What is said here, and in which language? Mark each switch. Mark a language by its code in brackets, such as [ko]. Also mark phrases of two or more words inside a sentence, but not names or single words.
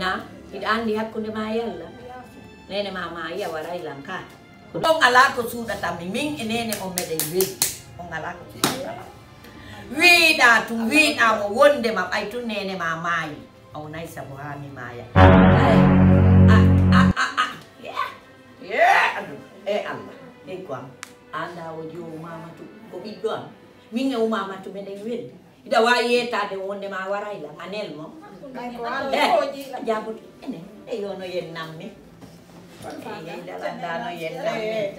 [ff] Na, iɗa andi hakkunde ma Yalla. Mi yaafi. Nene ma maayi, a waray lam ka. Ɗon ala ko suuɗata mi, min e nene on meɗen weli. On ala ko suuɗata ma. Wiiɗa tum, wiiɗa mo wonde ma, ɓay tun nene ma maayi. A wonay sabu ha mi maaya. Ay, a, a, a, a. Yeah. Yeah, adu. E Allah. E ko am. Anda o jo Mamatu, ko ɓiɗɗo am. Min e o Mamatu meɗen weli. Iɗa wawi yettade wonde ma waray lam. A nel mo. Ay, ko Allah. Eh, jabutu. Enen. E yo no yen nammi. E dalanda no yen nammi.